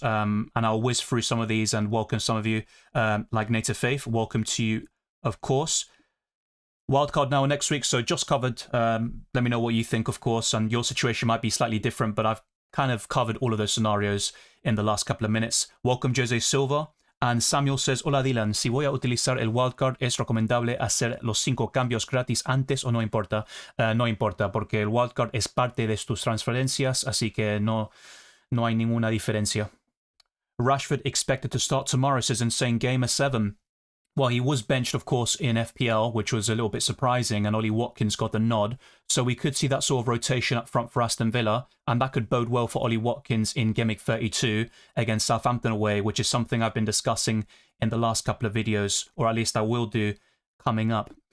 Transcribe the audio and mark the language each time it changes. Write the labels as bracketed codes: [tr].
[en] And I'll whiz through some of these and welcome some of you, like Native Faith. Welcome to you, of course. Wildcard now next week, so just covered. Let me know what you think, of course, and your situation might be slightly different, but I've kind of covered all of those scenarios in the last couple of minutes. Welcome, Jose Silva. And Samuel says, [es] hola Dylan, si voy a utilizar el wildcard, ¿es recomendable hacer los 5 cambios gratis antes o no importa? No importa, porque el wildcard es parte de tus transferencias, así que no hay ninguna diferencia. [en] Rashford expected to start tomorrow, says Insane Gamer 7. Well, he was benched, of course, in FPL, which was a little bit surprising, and Ollie Watkins got the nod. So we could see that sort of rotation up front for Aston Villa, and that could bode well for Ollie Watkins in Game Week 32 against Southampton away, which is something I've been discussing in the last couple of videos, or at least I will do coming up.